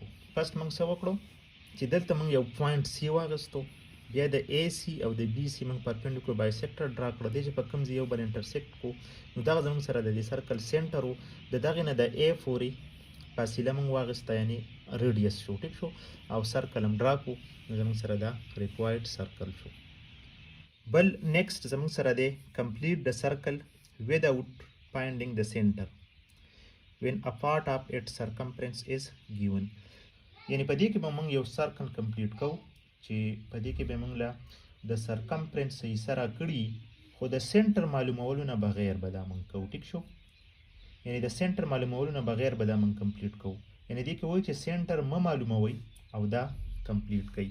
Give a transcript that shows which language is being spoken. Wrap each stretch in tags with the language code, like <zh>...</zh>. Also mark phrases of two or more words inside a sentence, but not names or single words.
<ps>فرست موږ څه وکړو چې دلته موږ یو پوینټ سی واغستو، بیا د اے سی او د بي سی موږ</ps> <en>perpendicular bisector draw</en> <ps>کړو، دې چې په کوم ځای یو بل انټرسیکټ کړو نو دغه زموږ سره د دې</ps> <en>circle center</en> <ps>و. د دغې نه د اے پورې فاصله موږ واغسته یعنی ریډیس شو، ټیک شو، او سرکل هم ډرا کړو نو زموږ سره دا</ps> <en>required circle</en> <ps>شو. بل نیکسټ زموږ سره دی کمپلیټ د سرکل</ps> <en>without finding the center when a part of its circumference is given.</en> <ps>یعنی په دې کې به موږ یو</ps> <en>circle complete</en> <ps>کوو چې په دې کې به موږ له د سرکمفرنس حصه راکړي خو د سنټر معلومولو نه بغیر به دا موږ کوو، ټیک شو. یعنی د سنټر معلومولو نه بغیر به دا موږ کمپلیټ کوو. یعنی دې کې وایي چې سنټر مه معلوموئ او دا کمپلیټ کوي.</ps>